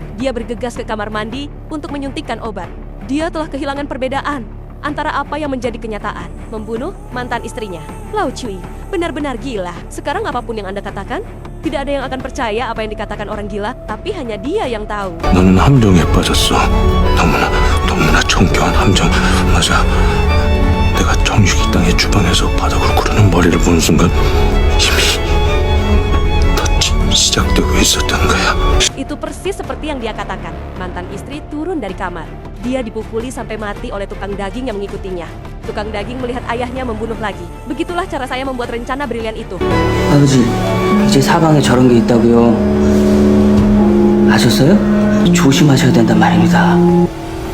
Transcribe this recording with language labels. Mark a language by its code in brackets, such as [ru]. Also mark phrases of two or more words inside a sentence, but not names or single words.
[id] Dia bergegas ke kamar mandi untuk menyuntikkan obat. Dia telah kehilangan perbedaan antara apa yang menjadi kenyataan, membunuh mantan istrinya. Lao Cui benar-benar gila. Sekarang apapun yang Anda katakan, tidak ada yang akan percaya apa yang dikatakan orang gila, tapi hanya dia yang tahu. [ko] 너는 함정에 빠졌어. 너무나 정교한 함정. 맞아. 내가 정유기 땅의 주방에서 바닥을 구르는 머리를 보는 순간 이미 다 시작되고 있었다는 거야. [id] Itu persis seperti yang dia katakan. Mantan istri turun dari kamar. Dia dipukuli sampai mati oleh tukang daging yang mengikutinya. Tukang daging melihat ayahnya membunuh lagi. Begitulah cara saya membuat rencana brilian itu. [ko] 아버지, 이제 사방에 저런 게 있다고요. 아셨어요? 조심하셔야 된단 말입니다.